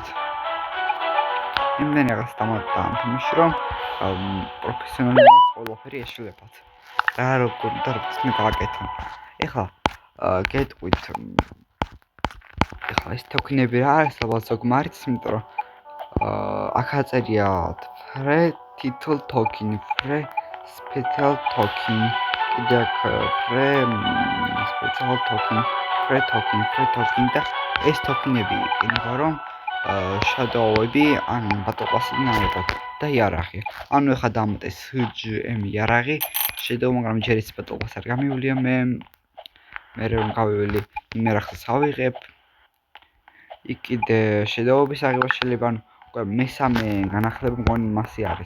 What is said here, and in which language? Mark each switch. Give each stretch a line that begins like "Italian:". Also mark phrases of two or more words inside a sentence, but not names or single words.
Georgian: იმდენი რაღაც დამატდა ამ თამაში რომ პროფესიონალურად ყველაფერი ეშლებათ. რა როგორ უნდა გავაკეთო. ეხლა გეტყვით ეხლა ეს თოკენები რა არის ალბათ ზოგმა არის, იმიტომ რომ აქ აწერია
English: free title token, free special token,
Georgian: კიდე აქ
English: free special token, free token
Georgian: და ეს თოკენები იქნება რომ შადოუები ანუ ბატლპასიდან აიღოთ და იარაღი. ანუ ეხლა დამატეს HGM იარაღი, შედაუ მაგრამ ჯერ ის ბატლპასი არ გამივლია მე რომ გავიველი იმ იარაღს ავიღებ. იქ კიდე შედაუების აღება შეიძლება ანუ უკვე მესამე განახლება მგონი მასი არის.